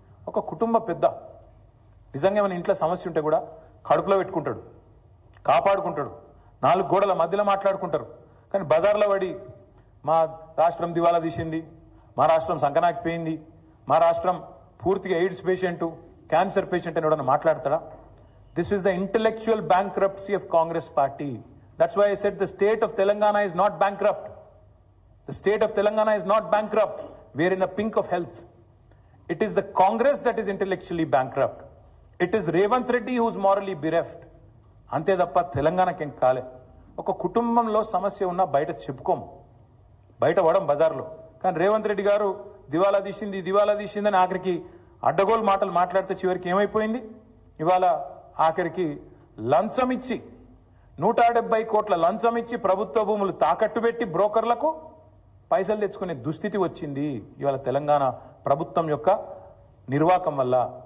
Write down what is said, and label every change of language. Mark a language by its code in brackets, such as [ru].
[te] ఒక కుటుంబ పెద్ద నిజంగా మన ఇంట్లో సమస్య ఉంటే కూడా కడుపులో పెట్టుకుంటాడు, కాపాడుకుంటాడు, 4 గోడల మధ్యలో మాట్లాడుకుంటారు. కానీ బజార్లో పడి మా రాష్ట్రం దివాలా తీసింది, మా రాష్ట్రం సంకనాకిపోయింది, మా రాష్ట్రం పూర్తిగా ఎయిడ్స్ పేషెంట్, క్యాన్సర్ పేషెంట్ అని ఎవడన్నా మాట్లాడతాడా? [en] This is the intellectual bankruptcy of Congress party. That's why I said the state of Telangana is not bankrupt. The state of Telangana is not bankrupt. We are in a pink of health. It is the Congress that is intellectually bankrupt. It is Revanth Reddy who is morally bereft. [te] అంతే తప్ప తెలంగాణకి ఏం కాలే. ఒక కుటుంబంలో సమస్య ఉన్నా బయట చెప్పుకోము, బయట పడం బజార్లో. కానీ రేవంత్ రెడ్డి గారు దివాలా తీసిందని ఆఖరికి అడ్డగోలు మాటలు మాట్లాడితే చివరికి ఏమైపోయింది? ఇవాళ ఆఖరికి లంచం ఇచ్చి 170 కోట్ల లంచం ఇచ్చి ప్రభుత్వ భూములు తాకట్టు పెట్టి బ్రోకర్లకు పైసలు తెచ్చుకునే దుస్థితి వచ్చింది ఇవాళ తెలంగాణ ప్రభుత్వం యొక్క నిర్వాకం వల్ల.